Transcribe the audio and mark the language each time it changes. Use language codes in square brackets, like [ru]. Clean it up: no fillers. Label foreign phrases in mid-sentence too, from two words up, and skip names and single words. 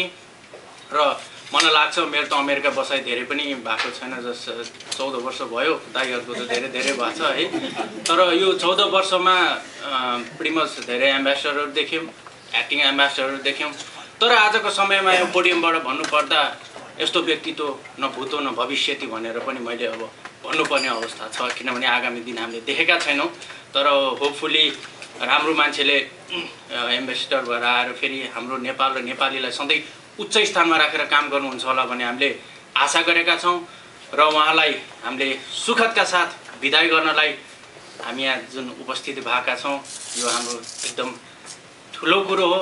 [ne] र मलाई लाग्छ मेरो त अमेरिका बसाइ धेरै पनि भएको छैन, जस 14 वर्ष भयो, दाइहरूको त धेरै भएको छ है। तर यो 14 वर्षमा प्रिमस धेरै एम्बेसडरहरू देख्यौँ, एक्टिङ एम्बेसडरहरू देख्यौँ। तर आजको समयमा यो पोडियमबाट भन्नुपर्दा यस्तो व्यक्तित्व [sa] न भूत न भविष्यति [ne] भनेर पनि मैले अब भन्नुपर्ने अवस्था छ, किनभने आगामी दिन हामीले देखेका छैनौँ। तर होपफुली राम्रो मान्छेले एम्बेसडर भएर आएर फेरि हाम्रो नेपाल र नेपालीलाई सधैँ उच्च स्थानमा राखेर काम गर्नुहुन्छ होला भन्ने हामीले आशा गरेका छौँ। र उहाँलाई हामीले सुखदका साथ विदाई गर्नलाई हामी यहाँ जुन उपस्थित भएका छौँ यो हाम्रो एकदम ठुलो कुरो हो।